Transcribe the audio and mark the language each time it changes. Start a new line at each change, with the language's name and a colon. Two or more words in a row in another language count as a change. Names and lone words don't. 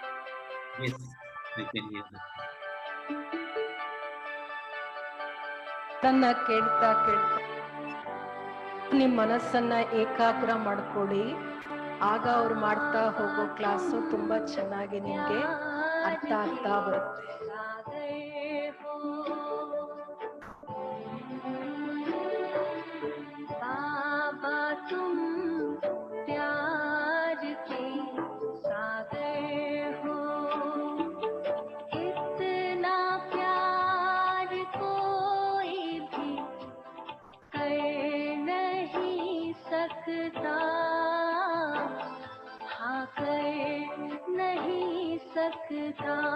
English: Yes, I can hear that.
Kannada: ತನ್ನ ಕೇಳ್ತಾ ಕೇಳ್ತಾ ನಿಮ್ಮ ಮನಸ್ಸನ್ನ ಏಕಾಗ್ರ ಮಾಡ್ಕೊಳ್ಳಿ. ಆಗ ಅವ್ರು ಮಾಡ್ತಾ ಹೋಗೋ ಕ್ಲಾಸು ತುಂಬಾ ಚೆನ್ನಾಗಿ ನಿಮ್ಗೆ ಅರ್ಥ ಆಗ್ತಾ ಬರುತ್ತೆ.
Hindi: बाबा तुम प्यार के सागर हो, इतना प्यार कोई भी कर नहीं सकता, हाँ कर नहीं सकता।